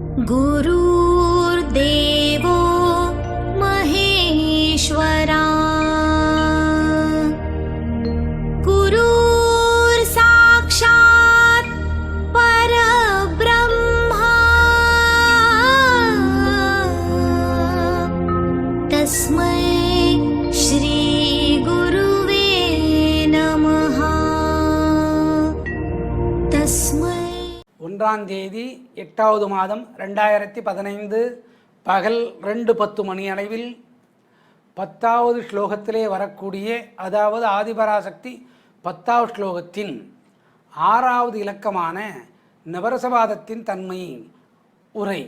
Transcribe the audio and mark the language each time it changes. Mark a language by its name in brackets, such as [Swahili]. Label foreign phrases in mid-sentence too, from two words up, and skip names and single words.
[Sanskrit] गुरुर्देवो महेश्वरा गुरुर्साक्षात् परब्रह्मा तस्मै श्री गुरुवे नमः तस्मै [Tamil] 1ஆம் தேதி 8வது மாதம் 2015 பகல் 2:10 மணி அளவில் 10வது ஸ்லோகத்திலே வரக்கூடிய, அதாவது ஆதிபராசக்தி 10வது ஸ்லோகத்தின் 6வது இலக்கமான நவரசவாதத்தின் தன்மை உரை.